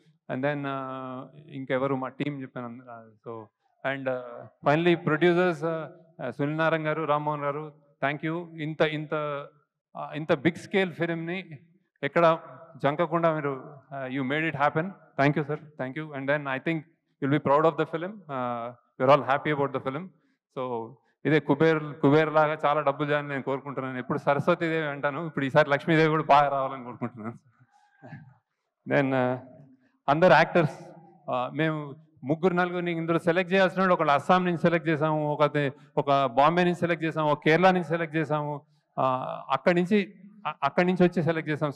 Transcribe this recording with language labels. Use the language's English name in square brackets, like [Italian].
[Telugu] And then ఇంకెవరు మా team చెప్పాను. So and finally producers Sunil Narayana గారు, రామ్మోహన్ గారు, థ్యాంక్ యూ. ఇంత బిగ్ స్కేల్ ఫిలింని ఎక్కడ జంకకుండా మీరు [English] You made it happen. Thank you sir, thank you. And then I think you'll be proud of the film. We're all happy about the film. [Telugu] So ఇదే కుబేర్ లాగా చాలా డబ్బులు చేయాలని నేను కోరుకుంటున్నాను. ఎప్పుడు సరస్వతీదేవి అంటాను, ఇప్పుడు ఈసారి లక్ష్మీదేవి కూడా బాగా రావాలని కోరుకుంటున్నాను. దెన్ అందరు యాక్టర్స్, మేము 3-4 ఇందులో సెలెక్ట్ చేయాల్సిన, ఒకళ్ళు అస్సాం నుంచి సెలెక్ట్ చేసాము, ఒక బాంబే నుంచి సెలెక్ట్ చేసాము, ఒక కేరళ నుంచి సెలెక్ట్ చేసాము, అక్కడి నుంచి వచ్చి సెలెక్ట్ చేసాము.